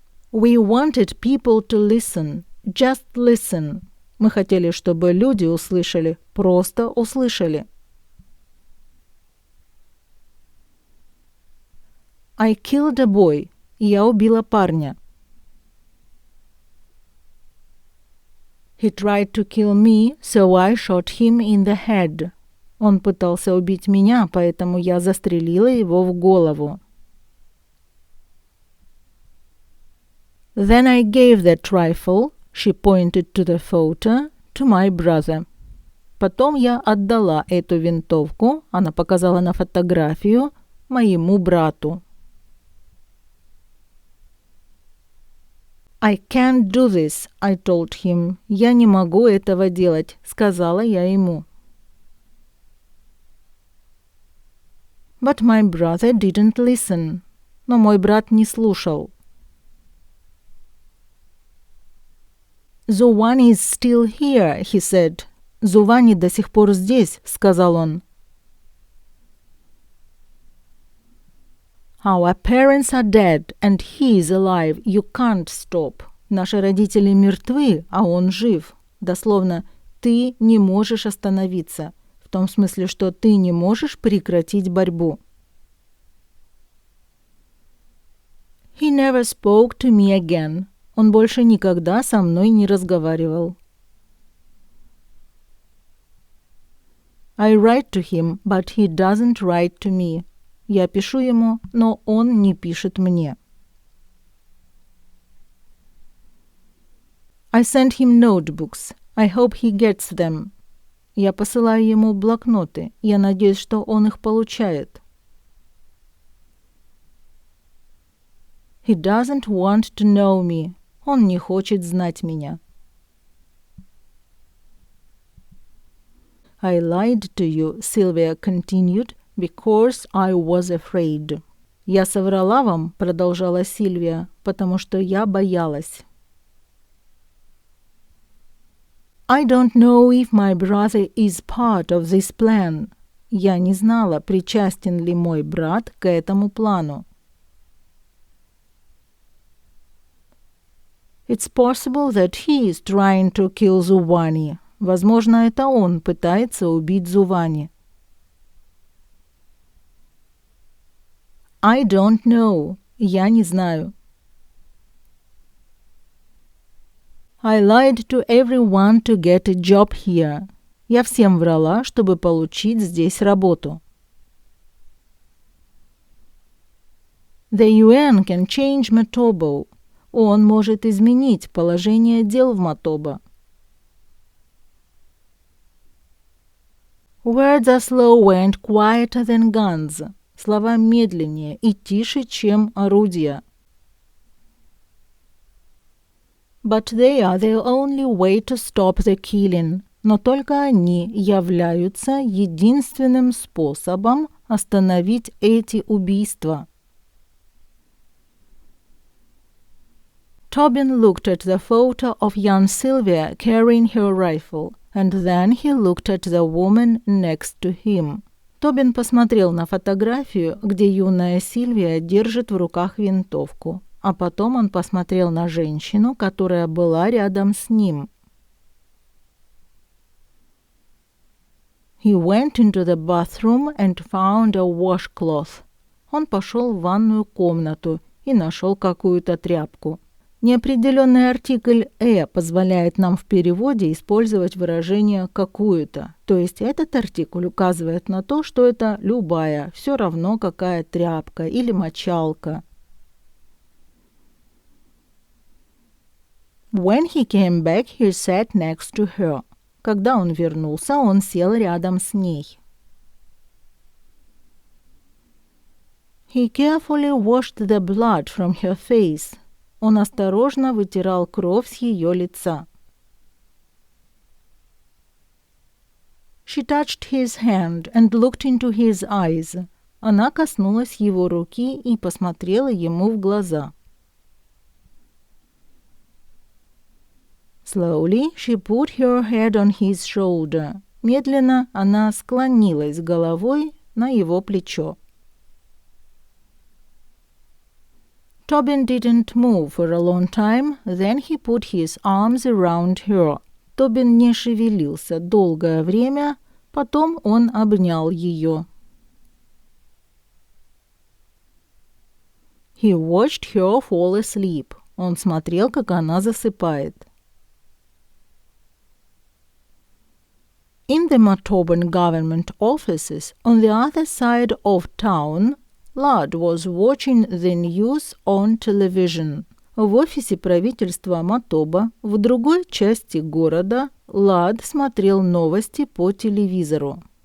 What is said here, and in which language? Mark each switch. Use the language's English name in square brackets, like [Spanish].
[English] We wanted people to listen. Just listen. [Russian] Мы хотели, чтобы люди услышали, просто услышали. [English] I killed a boy. [Russian] Я убила парня. [English] He tried to kill me, so I shot him in the head. [Russian] Он пытался убить меня, поэтому я застрелила его в голову. [English] Then I gave that rifle. She pointed to the photo to my brother. [Russian] Потом я отдала эту винтовку, она показала на фотографию, моему брату. [English] I can't do this, I told him. [Russian] Я не могу этого делать, сказала я ему. [English] But my brother didn't listen. [Russian] Но мой брат не слушал. [English] Зувани is still here, he said. [Russian] Зувани до сих пор здесь, сказал он. [English] Our parents are dead, and he is alive. You can't stop. [Russian] Наши родители мертвы, а он жив. Дословно, ты не можешь остановиться. В том смысле, что ты не можешь прекратить борьбу. [English] He never spoke to me again. [Russian] Он больше никогда со мной не разговаривал. [English] I write to him, but he doesn't write to me. [Russian] Я пишу ему, но он не пишет мне. [English] I send him notebooks. I hope he gets them. [Russian] Я посылаю ему блокноты. Я надеюсь, что он их получает. [English] He doesn't want to know me. [Russian] Он не хочет знать меня. [English] I lied to you, Sylvia continued, because I was afraid. [Russian] Я соврала вам, продолжала Сильвия, потому что я боялась. [English] I don't know if my brother is part of this plan. [Russian] Я не знала, причастен ли мой брат к этому плану. [English] It's possible that he is trying to kill Зувани. [Russian] Возможно, это он пытается убить Зувани. [English] I don't know. [Russian] Я не знаю. [English] I lied to everyone to get a job here. [Russian] Я всем врала, чтобы получить здесь работу. [English] The UN can change Motobo. [Russian] Он может изменить положение дел в Мотобо. [English] Words are slower and quieter than guns. [Russian] Слова медленнее и тише, чем орудия. [English] But they are the only way to stop the killing. [Russian] Но только они являются единственным способом остановить эти убийства. [English] Tobin looked at the photo of young Sylvia carrying her rifle, and then he looked at the woman next to him. [Russian] Тобин посмотрел на фотографию, где юная Сильвия держит в руках винтовку, а потом он посмотрел на женщину, которая была рядом с ним. [English] He went into the bathroom and found a washcloth. [Russian] Он пошел в ванную комнату и нашел какую-то тряпку. Неопределенный артикль позволяет нам в переводе использовать выражение «какую-то». То есть этот артикль указывает на то, что это любая, все равно какая тряпка или мочалка. [English] When he came back, he sat next to her. [Russian] Когда он вернулся, он сел рядом с ней. [English] He carefully washed the blood from her face. [Russian] Он осторожно вытирал кровь с ее лица. [English] She touched his hand and looked into his eyes. [Russian] Она коснулась его руки и посмотрела ему в глаза. [English] Slowly she put her head on his shoulder. [Russian] Медленно она склонилась головой на его плечо. [English] Tobin didn't move for a long time, then he put his arms around her. [Russian] Тобин не шевелился долгое время, потом он обнял ее. [English] He watched her fall asleep. [Russian] Он смотрел, как она засыпает. [English] In the Motoban government offices on the other side of town, Lad was watching the news on television. [Russian] В офисе правительства Матоба в другой части города Лад смотрел новости по телевизору.